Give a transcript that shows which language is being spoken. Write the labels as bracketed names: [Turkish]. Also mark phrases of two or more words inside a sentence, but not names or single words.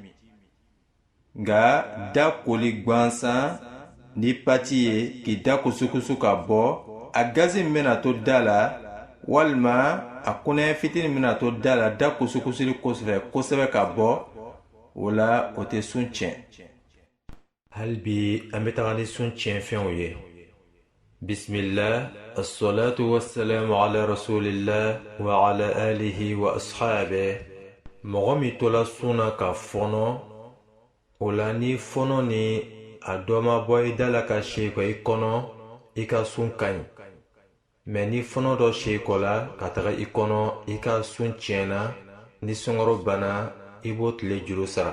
[Bambara] Nka da koli gansan ni pati ye k'i da kusukusu ka bɔ, a gazi min bɛna to da la walima a kɔnɔɲɛ fitini min bɛna to da la da kusukusuli kosɛbɛ ka bɔ, o la o tɛ sun tiɲɛ. Hali bi an bɛ taga ni sun tiɲɛfɛnw ye. [Arabic] بسم الله، والصلاة والسلام على رسول الله وعلى آله وأصحابه. [Bambara] Mɔgɔ min tola sun na ka fɔnɔ, o la ni fɔnɔ ni a dɔ ma bɔ i da la ka se i kɔnɔ, i ka sun ka ɲi. Mɛ ni fɔnɔ dɔ se i kɔ la ka taga i kɔnɔ, i ka sun tiɲɛna, ni sunkaro banna, i b'o tile juru sara.